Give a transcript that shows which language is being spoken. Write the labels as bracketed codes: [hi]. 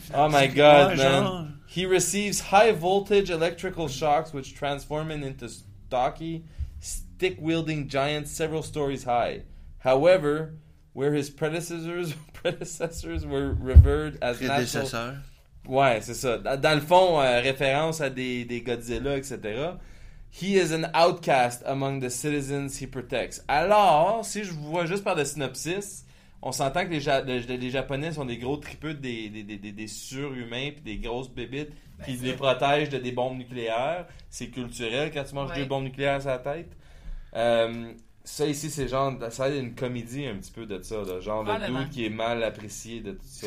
[en] Oh my god, man. He receives high voltage electrical shocks which transform him into stocky stick-wielding giant several stories high. However, where his predecessors were revered as natural... [fr] Ouais, c'est ça. Dans le fond, référence à des Godzilla, etc. [en] He is an outcast among the citizens he protects. [fr] Alors, si je vois juste par le synopsis, on s'entend que les Japonais sont des gros tripeux des surhumains puis des grosses bébites qui les protègent de des bombes nucléaires. C'est culturel quand tu manges deux bombes nucléaires à sa tête. Ça ici c'est genre ça a une comédie un petit peu de ça là, genre de dude qui est mal apprécié de tout ça.